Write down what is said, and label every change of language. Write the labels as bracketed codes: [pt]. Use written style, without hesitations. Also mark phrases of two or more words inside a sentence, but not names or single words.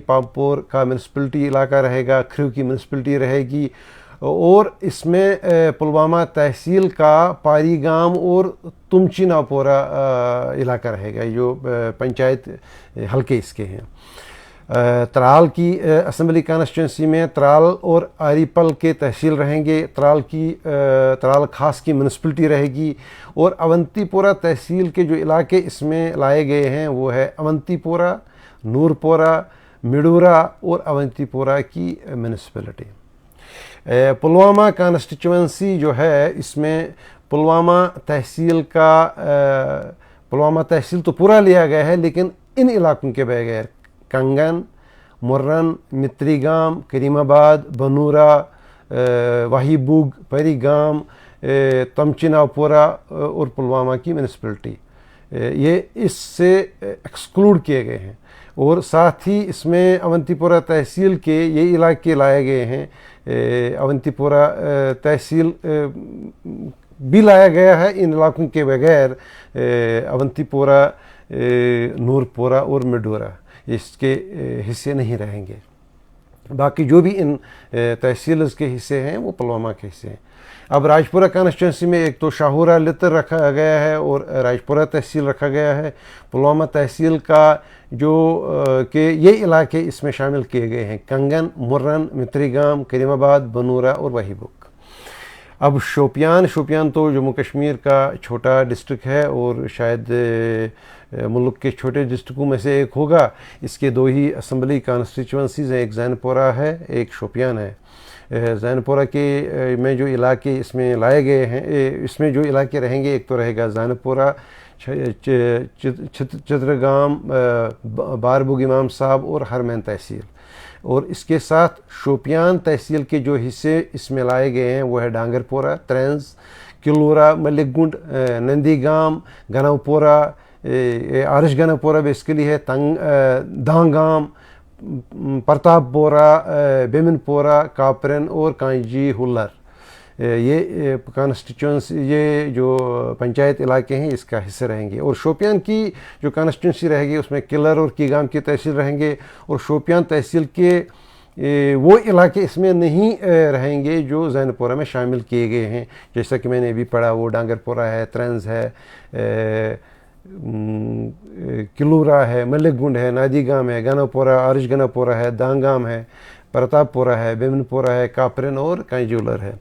[ur] پامپور کا میونسپلٹی علاقہ رہے گا، کھریو کی میونسپلٹی رہے گی، اور اس میں پلوامہ تحصیل کا پاری گام اور تمچی ناپورہ علاقہ رہے گا، جو پنچایت حلقے اس کے ہیں۔ ترال کی اسمبلی کانسٹیچوئنسی میں ترال اور آری پل کے تحصیل رہیں گے، ترال خاص کی میونسپلٹی رہے گی، اور اونتی پورہ تحصیل کے جو علاقے اس میں لائے گئے ہیں وہ ہے اونتی پورہ، نور پورہ، مڈورہ اور اونتی پورہ کی میونسپلٹی۔ پلوامہ کانسٹیچوئنسی جو ہے اس میں پلوامہ تحصیل تو پورا لیا گیا ہے، لیکن ان علاقوں کے بغیر کنگن، مرن، متری گام، کریم آباد، بنورہ، واہی بوگ، پری گام، تمچی ناپورہ اور پلوامہ کی میونسپلٹی یہ اس سے ایکسکلوڈ کیے گئے ہیں، اور ساتھ ہی اس میں اونتی پورہ تحصیل کے یہ علاقے لائے گئے ہیں۔ اونتی پورہ تحصیل بھی لایا گیا ہے ان علاقوں کے بغیر، اونتی پورہ، نور پورہ اور مڈورہ اس کے حصے نہیں رہیں گے۔ باقی جو بھی ان تحصیلز کے حصے ہیں وہ پلوامہ کے حصے ہیں۔ اب راجپورہ کانسٹیچوئنسی میں ایک تو شاہورہ لتر رکھا گیا ہے اور راجپورہ تحصیل رکھا گیا ہے۔ پلوامہ تحصیل کا جو کہ یہ علاقے اس میں شامل کیے گئے ہیں کنگن، مرن، متری گام، کریم آباد، بنورہ اور واہی بوگ۔ اب شوپیان تو جموں کشمیر کا چھوٹا ڈسٹرکٹ ہے اور شاید ملک کے چھوٹے ڈسٹرکوں میں سے ایک ہوگا۔ اس کے دو ہی اسمبلی کانسٹیچوئنسیز ہیں، ایک زین پورہ ہے، ایک شوپیان ہے۔ زین پورہ کے میں جو علاقے اس میں لائے گئے ہیں، اس میں جو علاقے رہیں گے، ایک تو رہے گا زین پورہ، چترگام، باربوگ امام صاحب اور ہرمین تحصیل، اور اس کے ساتھ شوپیان تحصیل کے جو حصے اس میں لائے گئے ہیں وہ ہے ڈانگر پورہ، ترینز، کلورہ، ملک گنڈ، نندی گام، گنو پورہ، آرش گنو پورہ بیسکلی ہے، دانگام، پرتاپ پورہ، بیمن پورہ، کاپرن اور کانجی ہولر، یہ کانسٹیچوئنسی یہ جو پنچایت علاقے ہیں اس کا حصہ رہیں گے۔ اور شوپیان کی جو کانسٹیچوئنسی رہے گی اس میں کلر اور کیگام کی تحصیل رہیں گے، اور شوپیان تحصیل کے وہ علاقے اس میں نہیں رہیں گے جو زین پورہ میں شامل کیے گئے ہیں، جیسا کہ میں نے ابھی پڑھا وہ ڈانگر پورہ ہے، ترنز ہے، کلورہ ہے، ملک گنڈ ہے، نادی گام ہے، گنو پورہ، آرش گنو پورہ ہے، دانگام ہے، پرتاپ پورہ ہے، بیمن پورہ ہے، کاپرن اور کانجولر ہے۔